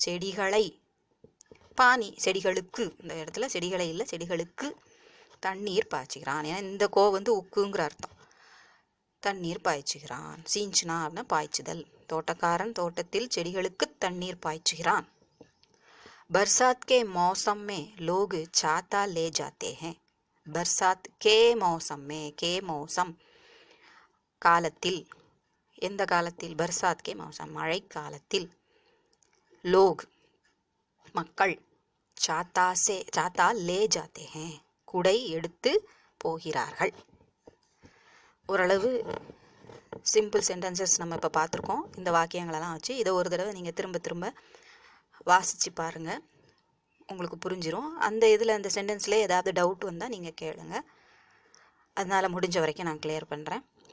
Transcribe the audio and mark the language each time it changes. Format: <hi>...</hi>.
<ta>செடிகளை, பானி செடிகளுக்கு, இந்த இடத்துல செடிகளை இல்லை, செடிகளுக்கு தண்ணீர் பாய்ச்சுகிறான். ஏன்னா இந்த கோ வந்து உக்குங்கிற அர்த்தம். தண்ணீர் பாய்ச்சுகிறான். சீஞ்சுனா அப்படின்னா பாய்ச்சுதல். தோட்டக்காரன் தோட்டத்தில் செடிகளுக்கு தண்ணீர் பாய்ச்சுகிறான்.</ta> <hi>बरसात के मौसम में लोग छाता ले जाते हैं. बरसात के मौसम में, के मौसम</hi> <ta>காலத்தில், எந்த காலத்தில்,</ta> <hi>बरसात के मौसम</hi> <ta>மழை காலத்தில்,</ta> <hi>लोग மக்கள், छाता से छाता ले जाते हैं</hi> <ta>குடை எடுத்து போகிறார்கள். ஓரளவு சிம்பிள் சென்டென்சஸ் நம்ம இப்போ பார்த்துருக்கோம். இந்த வாக்கியங்களெல்லாம் வச்சு இதை ஒரு தடவை நீங்கள் திரும்ப திரும்ப வாசித்து பாருங்கள், உங்களுக்கு புரிஞ்சிடும். அந்த இதில் அந்த சென்டென்ஸில் ஏதாவது டவுட் வந்தால் நீங்கள் கேளுங்க, அதனால் முடிஞ்ச வரைக்கும் நான் கிளியர் பண்ணுறேன்.</ta>